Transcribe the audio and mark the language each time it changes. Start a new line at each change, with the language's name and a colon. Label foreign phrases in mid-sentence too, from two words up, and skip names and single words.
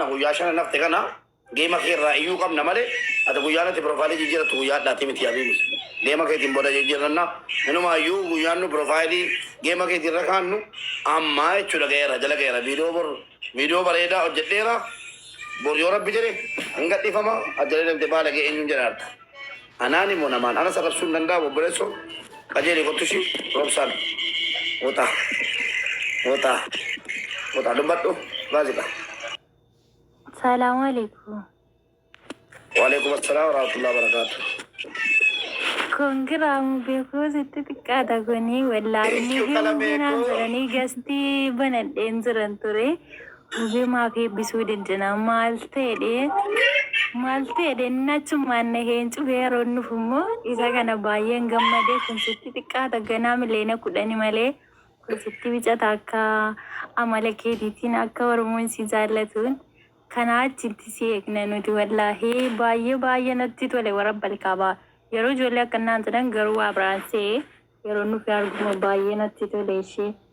Oromo: guyyaa shana nafte kana geema kee irraa iyyuu qabna malee ati guyyaanatti profaayilii jijjiiratu guyyaa addaatti miti yaadii geema keetiin booda jijjiiranna inumaayyuu guyyaan nu profaayilii geema keetiin irra kaannu ammaa jechuudha ga'eera jala ga'eera viidiyoo bareedaa hojjedheera bor yoo rabbi jedhe hin gadhiifama ajjalee namte baala ga'e eenyuun jedhaarta anaan immoo namaan ana sarrabsuu hin danda'amu obboleesso qajeelii kottushi roobsaan wota dubbadhu gaazidha.
Arabic: السلام عليكم. وعليكم السلام ورحمة الله وبركاته.
Oromo: Kongiraamu beekuu sitti xiqqaadha kuni wallaahi liibiinaan jiranii gastii banadheen jiran ture hubee maaf eebbisuu dandana maal ta'edhe nachumaan na heen cufee yeroon nuuf immoo isa kana baay'een gammadee kun sitti xiqqaadha ganaa miliyoona 10 malee kun sitti bicata akka amala keetiitiin akka Oromoon si jaallatuun kana achitti si eegna nuti wallaahi baay'ee natti tole warra balqabaa yeroo ijoollee akkanaan jedhan garuu waa biraansee yeroo nufi arguma baay'ee natti tole ishee.